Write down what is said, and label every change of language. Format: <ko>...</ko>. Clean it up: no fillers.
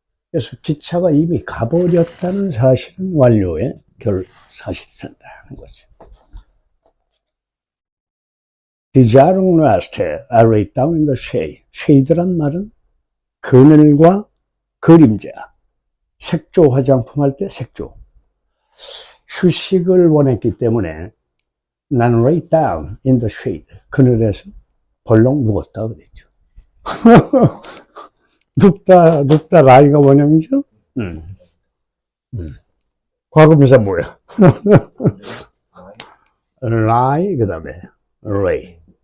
<ko>그래서 기차가 이미 가버렸다는 사실은 완료의 사실이 된다는 거죠.</ko> <en>Desiring rest, I lay down in the shade.</en> <ko>shade란 말은 그늘과 그림자. 색조 화장품 할 때 색조. 휴식을 원했기 때문에 난</ko> <en>lay down in the shade.</en> <ko>그늘에서 벌렁 누웠다 그랬죠. 눕다 라이가 원형이죠? 과거분사 뭐야? lie 그 다음에 lay.</ko>